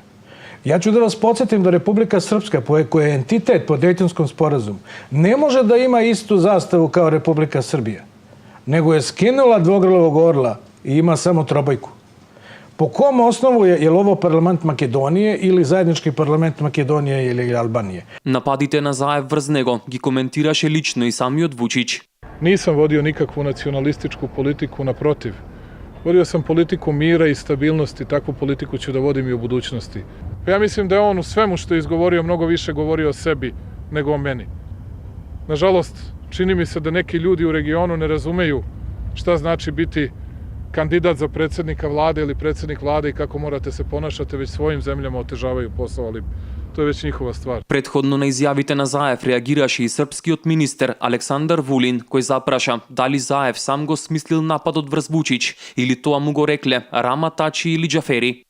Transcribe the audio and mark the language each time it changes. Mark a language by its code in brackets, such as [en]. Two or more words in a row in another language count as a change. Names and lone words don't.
[sr] Ja ću da vas podsjetim da Republika Srpska, koja je entitet po Dejtonskom sporazumu, ne može da ima istu zastavu kao Republika Srbija, nego je skinula dvoglavog orla i ima samo trobojku. Po kom osnovu je li ovo parlament Makedonije ili zajednički parlament Makedonije ili Albanije? [mk] Нападите на Заев врз него ги коментираше лично и самиот Вучич. [sr] Nisam vodio nikakvu nacionalističku politiku, naprotiv. Vodio sam politiku mira i stabilnosti, takvu politiku ću da vodim i u budućnosti. Ja mislim da je on u svemu što je izgovorio mnogo više govorio o sebi nego o meni. Nažalost, čini mi se da neki ljudi u regionu ne razumeju šta znači biti kandidat za predsjednika vlade ili predsjednik vlade i kako morate se ponašati, već svojim zemljama otežavaju posao, ali to je već njihova stvar. [mk] Претходно на изјавите на Заев реагираше и српскиот министер Александар Вулин, кој запраша дали Заев сам го смислил нападот врз Вучич или тоа му го рекле Рама Тачи или Џафери.